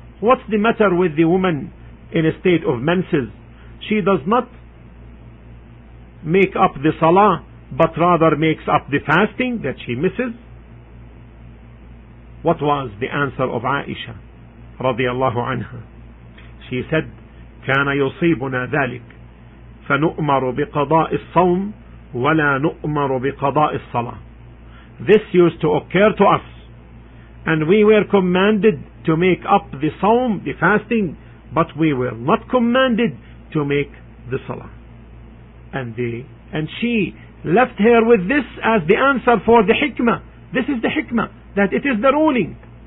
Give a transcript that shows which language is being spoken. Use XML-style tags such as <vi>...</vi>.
<en>What's the matter with the woman in a state of menses? She does not make up the salah, but rather makes up the fasting that she misses. What was the answer of Aisha radiyallahu anha? She said,</en> <ar>كان يصيبنا ذلك فنؤمر بقضاء الصوم ولا نؤمر بقضاء الصلاة.</ar> <en>This used to occur to us, and we were commanded to make up the Sawm, the fasting, but we were not commanded to make the Salah. And she left her with this as the answer for the hikmah. This is the hikmah, that it is the ruling.</en>